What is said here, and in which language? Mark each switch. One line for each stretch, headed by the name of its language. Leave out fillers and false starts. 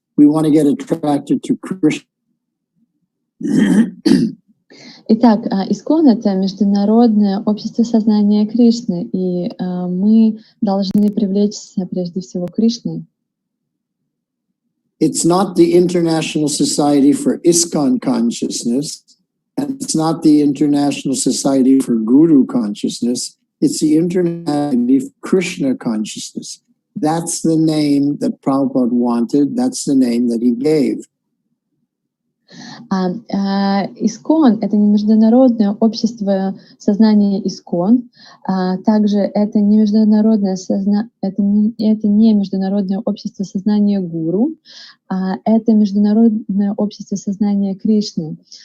English: We want to get attracted to Krishna.
Russian: Итак, ISKCON — это Международное общество сознания Кришны, и мы должны привлечься прежде всего Кришной.
English: It's not the International Society for ISKCON Consciousness, and it's not the International Society for Guru Consciousness. It's the International Society for Krishna Consciousness. That's the name that Prabhupada wanted. That's the name that he gave.
Russian: ISKCON — это не Международное общество сознания ISKCON, также это не Международное это не Международное общество сознания Гуру, это Международное общество сознания Кришны.